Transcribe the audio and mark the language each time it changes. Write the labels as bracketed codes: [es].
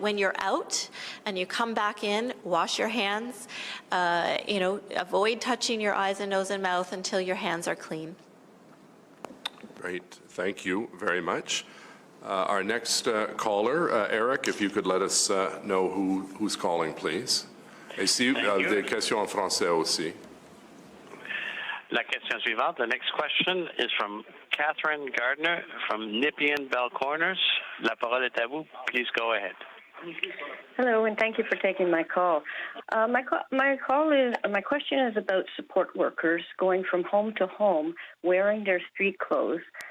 [en] When you're out and you come back in, wash your hands, avoid touching your eyes and nose and mouth until your hands are clean. Great. Thank you very much. Our next caller, Eric, if you could let us know who's calling, please. [fr] Et si des questions en français aussi. La question suivante. [en] The next question is from Catherine Gardner from Nepean Bell Corners. [fr] La parole est à vous. [en] Please go ahead. Hello, and thank you for taking my call. My question is about support workers going from home to home wearing their street clothes.